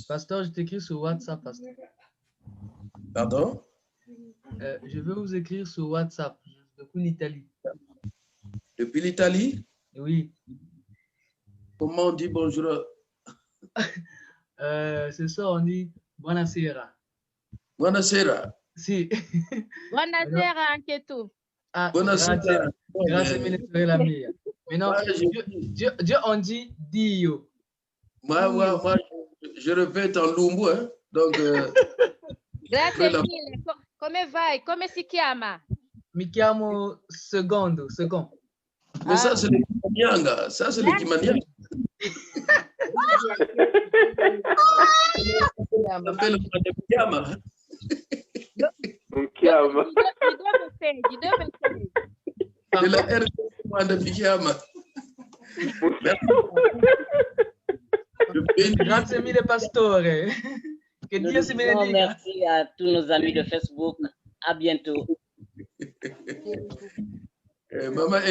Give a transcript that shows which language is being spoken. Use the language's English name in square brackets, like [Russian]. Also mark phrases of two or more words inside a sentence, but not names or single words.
[French] Pasteur, je t'écris sur WhatsApp, pasteur. Pardon? Je veux vous écrire sur WhatsApp, depuis l'Italie. Depuis l'Italie? Oui. Comment on dit bonjour? C'est ça, on dit buonasera. [Italian] Buonasera. Si. Buonasera anche tu. Ah, Buonasera. Grazie mille per la mia. [French] Mais non, Dieu, on dit Dio. Moi, je répète en lumbu, hein. Donc, [Italian] Grazie mille. Come vai? Come si chiama? Mi chiamo Secondo. [French] Mais ça, c'est le Kimanyanga. Ça, c'est le Kimanyanga. Ça s'appelle le Kiama. C'est la R de Kiama. Grazie mille, pastore. Que Dieu se bénisse. Merci à tous nos amis de Facebook. À bientôt. Maman,